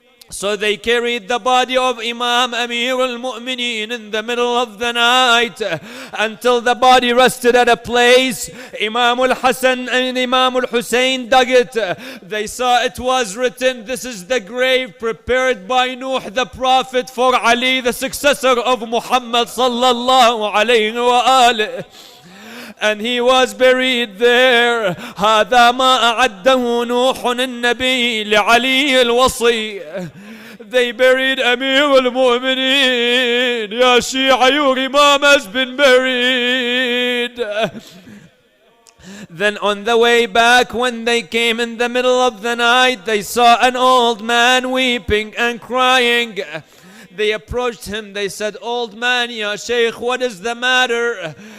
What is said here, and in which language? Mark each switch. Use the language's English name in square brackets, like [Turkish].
[English] So they carried the body of Imam Amir al-Mu'mineen in the middle of the night until the body rested at a place. Imam al-Hassan and Imam al-Hussein dug it. They saw it was written, this is the grave prepared by Nuh the Prophet for Ali, the successor of Muhammad sallallahu alayhi wa alihi. And he was buried there. [Arabic] هذا ما أعده نوح النبي لعلي الوصي. [English] They buried Amir al-Mu'mineen. Ya Shia, your Imam has been buried. Then on the way back, when they came in the middle of the night, they saw an old man weeping and crying. They approached him. They said, old man, Ya Sheikh, what is the matter?